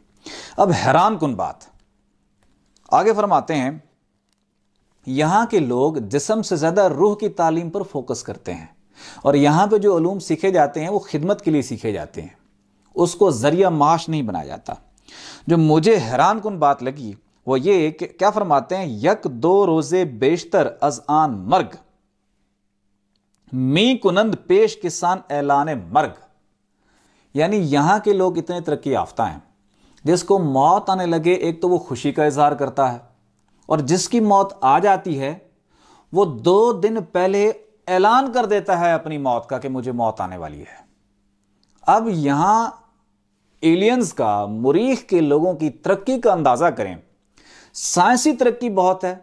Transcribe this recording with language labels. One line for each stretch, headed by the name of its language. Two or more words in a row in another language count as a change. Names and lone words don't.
Urdu: اب حیران کن بات آگے فرماتے ہیں، یہاں کے لوگ جسم سے زیادہ روح کی تعلیم پر فوکس کرتے ہیں، اور یہاں پہ جو علوم سیکھے جاتے ہیں وہ خدمت کے لیے سیکھے جاتے ہیں، اس کو ذریعہ معاش نہیں بنایا جاتا۔ جو مجھے حیران کن بات لگی وہ یہ کہ کیا فرماتے ہیں،
Persian: یک دو روزے بیشتر از آن مرگ، می کنند پیش کسان اعلان مرگ،
Urdu: یعنی یہاں کے لوگ اتنے ترقی یافتہ ہیں، جس کو موت آنے لگے ایک تو وہ خوشی کا اظہار کرتا ہے، اور جس کی موت آ جاتی ہے وہ 2 دن پہلے اعلان کر دیتا ہے اپنی موت کا کہ مجھے موت آنے والی ہے۔ اب یہاں ایلینز کا، مریخ کے لوگوں کی ترقی کا اندازہ کریں، سائنسی ترقی بہت ہے۔